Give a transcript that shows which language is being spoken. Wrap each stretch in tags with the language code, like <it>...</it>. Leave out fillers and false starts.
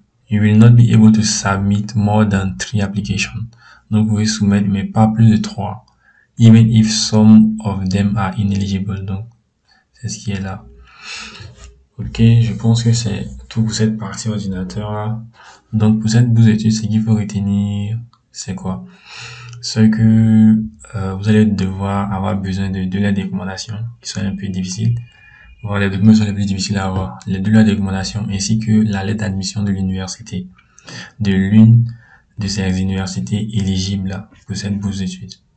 <en>You will not be able to submit more than 3 applications.</en> <fr>Donc, vous pouvez soumettre, mais pas plus de 3.</fr> <en>Even if some of them are ineligible.</en> <fr>Donc, c'est ce qui est là. Ok, je pense que c'est tout pour cette partie ordinateur là. Donc, pour cette bourse d'études, ce qu'il faut retenir, c'est quoi? C'est que vous allez devoir avoir besoin de 2 lettres de recommandation qui sont un peu difficiles. Voilà, les documents sont les plus difficiles à avoir. Les 2 lettres de recommandation ainsi que la lettre d'admission de l'université, de l'une de ces universités éligibles là, pour cette bourse d'études.</fr>